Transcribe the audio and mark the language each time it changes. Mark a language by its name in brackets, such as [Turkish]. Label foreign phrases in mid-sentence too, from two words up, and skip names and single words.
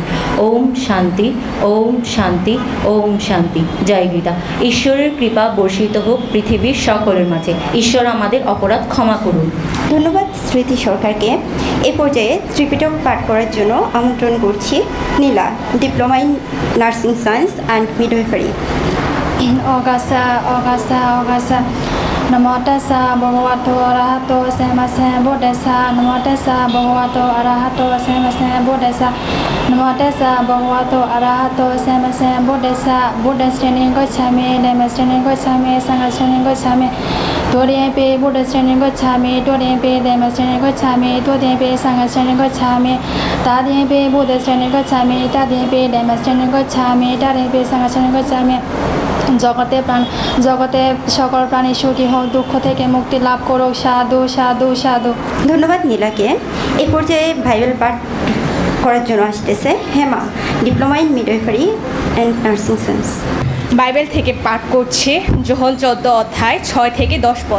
[Bangla] ওম শান্তি, ওম শান্তি, ওম শান্তি। জয় গীতা। ঈশ্বরের কৃপা বর্ষিত হোক পৃথিবীর সকলের মাঝে। ঈশ্বর আমাদের অপরাধ ক্ষমা করুন। ধন্যবাদ স্মৃতি সরকারকে। এ পর্যায়ে ত্রিপিটক পাঠ করার জন্য আমন্ত্রণ করছি নীলা, [English] Diploma in Nursing Science and Midwifery. [Pali] অগাসা অগাসা অগাসা নমো তাস্সা ভগবতো অরহতো সাম্মা সম্বুদ্ধাস্সা। নমো তাস্সা ভগবতো অরহতো সাম্মা সম্বুদ্ধাস্সা। নমো তাস্সা ভগবতো অরহতো সাম্মা সম্বুদ্ধাস্সা। বুদ্ধং শরণং গচ্ছামি, ধম্মং শরণং গচ্ছামি, সংঘং শরণং গচ্ছামি। তদীয়ম্পি বুদ্ধং শরণং গচ্ছামি, তদীয়ম্পি ধম্মং শরণং গচ্ছামি, তদীয়ম্পি সংঘং শরণং গচ্ছামি। তদীয়ম্পি বুদ্ধং শরণং গচ্ছামি, তদীয়ম্পি ধম্মং শরণং গচ্ছামি, তদীয়ম্পি সংঘং শরণং গচ্ছামি। [Bangla] জগতে সকল প্রাণী সুখী হোক, দুঃখ থেকে মুক্তি লাভ করুক। [Pali] সাধু সাধু সাধু। [Bangla] ধন্যবাদ নীলাকে। এ পর্যায়ে ভাইবেল পাঠ করার জন্য আসতেছে হেমা, [English] Diploma in Midwifery and Nursing Science. [Bangla] বাইবেল থেকে পাঠ করছে যোহন 14 অধ্যায় 6 থেকে 10 পদ।